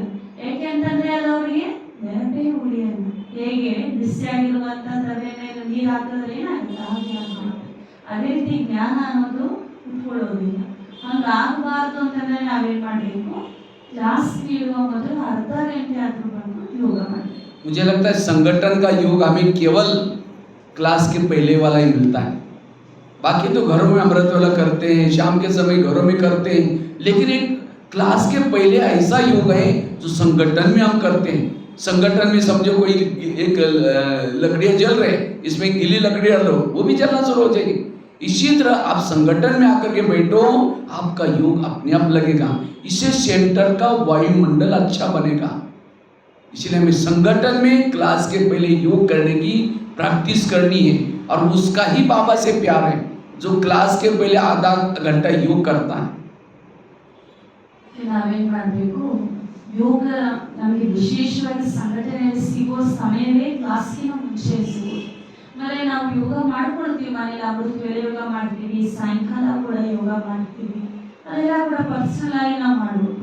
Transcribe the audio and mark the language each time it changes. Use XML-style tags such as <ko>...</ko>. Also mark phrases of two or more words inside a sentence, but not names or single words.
<kn>ಯಾಕೆಂತಂದ್ರೆ ಅದು ಅವರಿಗೆ ನೆನಪೇ ಉಳಿಯಲ್ಲ. ಹೇಗೆ ಬಿಸಿಯಾಗಿರುವಂತ ತಲೆ ಮೇಲೆ ನೀರು ಹಾಕಿದ್ರೆ ಏನಾಗುತ್ತೆ, ಹಾಗೆ ಆಗುತ್ತೆ. ಅದೇ ರೀತಿ ಜ್ಞಾನ ಅನ್ನೋದು ಉಟ್ಕೊಳ್ಳೋದಿಲ್ಲ. ಹಂಗಾಗಬಾರ್ದು ಅಂತಂದ್ರೆ ನಾವೇನ್ ಮಾಡ್ಬೇಕು, ಕ್ಲಾಸ್ ಕೇಳುವ ಮೊದಲು ಅರ್ಧ ಗಂಟೆ ಆದ್ರೂ ಬಂದು ಯೋಗ ಮಾಡಬೇಕು.</kn> <hi>मुझे लगता है संगठन का योग हमें केवल क्लास के पहले वाला ही मिलता है। बाकी तो घरों में अमृत वाला करते हैं, शाम के समय घरों में करते हैं, लेकिन एक क्लास के पहले ऐसा योग है जो संगठन में हम करते हैं। संगठन में समझो कोई एक लकड़ियाँ जल रहे, इसमें गीली लकड़ी डाल लो, वो भी जलना शुरू हो जाएगी। इसी तरह आप संगठन में आकर के बैठो, आपका योग अपने आप लगेगा। इससे सेंटर का वायुमंडल अच्छा बनेगा। इसलिए हमें संगठन में क्लास के पहले योग करने की प्रैक्टिस करनी है, और उसका ही बाबा से प्यार है जो क्लास के पहले आधा घंटा योग करता है।</hi> <kn>ನಾವೇನ್ ಮಾಡಬೇಕು, ಯೋಗ ನಮಗೆ ವಿಶೇಷವಾಗಿ ಸಂಘಟನೆಯಲ್ಲಿ ಸಿಗೋ ಸಮಯವೇ ಕ್ಲಾಸ್ಗಿನ ಮುಂಚೆ ಸಿಗೋದು. ಆಮೇಲೆ ನಾವು ಯೋಗ ಮಾಡ್ಕೊಳ್ತೀವಿ, ಮನೇಲಿ ಅಮೃತ ವೇಳೆ ಯೋಗ ಮಾಡ್ತೀವಿ, ಸಾಯಂಕಾಲ ಕೂಡ ಯೋಗ ಮಾಡ್ತೀವಿ, ಅದೆಲ್ಲ ಕೂಡ ಪರ್ಸನಲ್ ಆಗಿ ನಾವು ಮಾಡ್ಬೋದು.</kn>